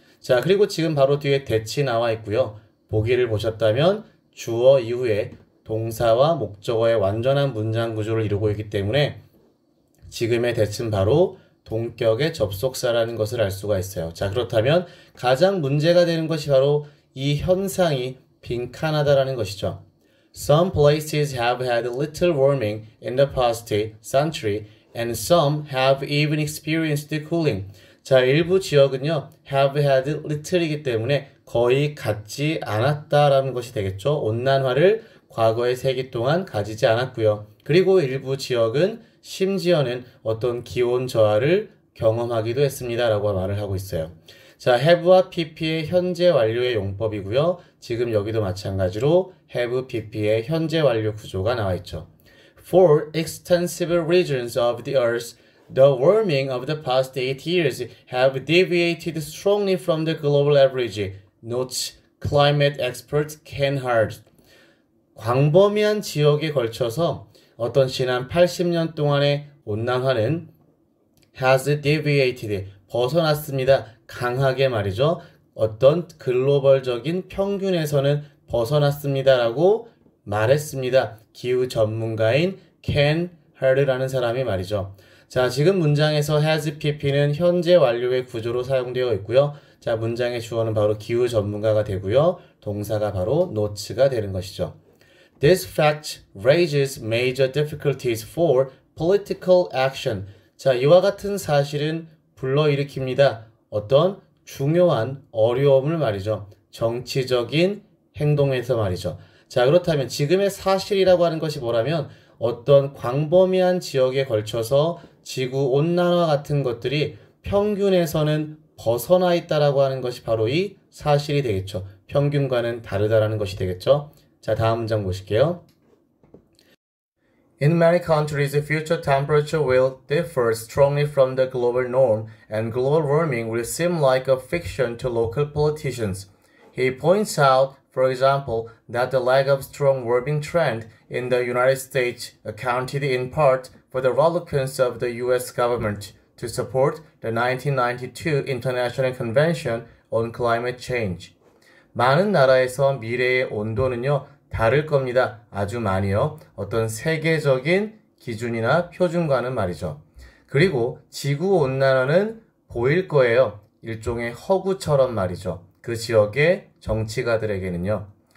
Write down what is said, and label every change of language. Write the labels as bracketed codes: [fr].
[ko] 자, 그리고 지금 바로 뒤에 that이 나와 있고요. 보기를 보셨다면 주어 이후에 동사와 목적어의 완전한 문장 구조를 이루고 있기 때문에 지금의 that은 바로 동격의 접속사라는 것을 알 수가 있어요. 자, 그렇다면 가장 문제가 되는 것이 바로 이 현상이 빈칸하다라는 것이죠. [en] Some places have had little warming in the past century and some have even experienced cooling. [ko] 자, 일부 지역은요, have had little이기 때문에 거의 갖지 않았다라는 것이 되겠죠. 온난화를 과거의 세기 동안 가지지 않았고요. 그리고 일부 지역은 심지어는 어떤 기온 저하를 경험하기도 했습니다라고 말을 하고 있어요. 자, have와 pp의 현재 완료의 용법이고요. 지금 여기도 마찬가지로 have pp의 현재 완료 구조가 나와 있죠. [en] For extensive regions of the Earth, the warming of the past 8 years have deviated strongly from the global average, notes climate expert Ken Hard. [ko] 광범위한 지역에 걸쳐서 어떤 지난 80년 동안의 온난화는 has deviated, 벗어났습니다. 강하게 말이죠. 어떤 글로벌적인 평균에서는 벗어났습니다라고 말했습니다. 기후 전문가인 켄 하르라는 사람이 말이죠. 자, 지금 문장에서 has pp는 현재 완료의 구조로 사용되어 있고요. 자, 문장의 주어는 바로 기후 전문가가 되고요. 동사가 바로 notes가 되는 것이죠. [en] This fact raises major difficulties for political action. [ko] 자, 이와 같은 사실은 불러일으킵니다. 어떤 중요한 어려움을 말이죠. 정치적인 행동에서 말이죠. 자, 그렇다면 지금의 사실이라고 하는 것이 뭐라면 어떤 광범위한 지역에 걸쳐서 지구온난화 같은 것들이 평균에서는 벗어나 있다라고 하는 것이 바로 이 사실이 되겠죠. 평균과는 다르다라는 것이 되겠죠. 자, 다음 문장 보실게요. [en] In many countries, future temperature will differ strongly from the global norm, and global warming will seem like a fiction to local politicians. He points out, for example, that the lack of strong warming trend in the United States accounted in part for the reluctance of the U.S. government to support the 1992 International Convention on Climate Change. [ko] 많은 나라에서 미래의 온도는요, 다를 겁니다. 아주 많이요. 어떤 세계적인 기준이나 표준과는 말이죠. 그리고 지구온난화는 보일 거예요. 일종의 허구처럼 말이죠. 그 지역의 정치가들에게는요.